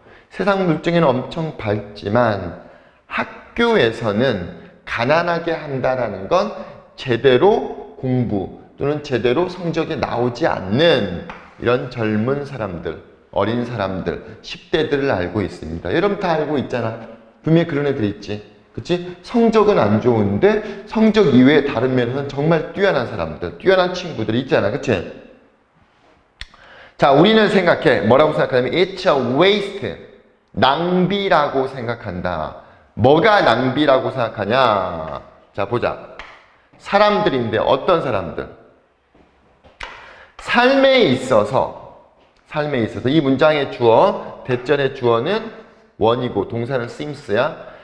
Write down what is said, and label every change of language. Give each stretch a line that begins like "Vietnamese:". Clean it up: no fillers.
Korean: 세상 물정에는 엄청 밝지만 학교에서는 가난하게 한다라는 건 제대로 공부 또는 제대로 성적이 나오지 않는 이런 젊은 사람들, 어린 사람들, 10대들을 알고 있습니다. 여러분 다 알고 있잖아. 분명히 그런 애들 있지. 그치? 성적은 안 좋은데 성적 이외에 다른 면에서는 정말 뛰어난 사람들, 뛰어난 친구들이 있잖아. 그치? 자, 우리는 생각해. 뭐라고 생각하냐면
English: it's a waste.
Korean: 낭비라고 생각한다. 뭐가 낭비라고 생각하냐? 자, 보자. 사람들인데 어떤 사람들? 삶에 있어서 이 문장의 주어, 대절의 주어는 원이고 동사는 seems야.